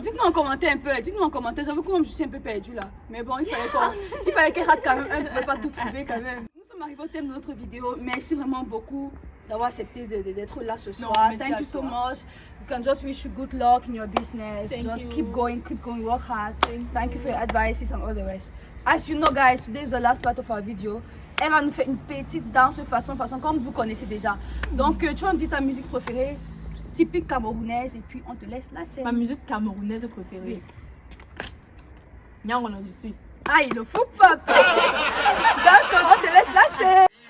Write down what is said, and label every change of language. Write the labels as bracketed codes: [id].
[fr] Dites-nous en commentaire un peu. J'avoue que moi je suis un peu perdue là. Mais bon, il fallait qu'elle rate quand même. Elle ne pouvait pas tout trouver quand même. Nous sommes arrivés au thème de notre vidéo. Merci vraiment beaucoup d'avoir accepté d'être là ce soir. [en] Thank you so much. You can just wish you good luck in your business. Keep going, work hard. Thank you for your advices and all the rest. As you know guys, today is the last part of our video. [fr] Elle va nous faire une petite danse façon comme vous connaissez déjà. Donc tu vas nous dire ta musique préférée, typique camerounaise, et puis on te laisse la scène. Ma musique camerounaise préférée. Nyangono du Sud. Ah, il le fout pas. D'accord, on te laisse la scène.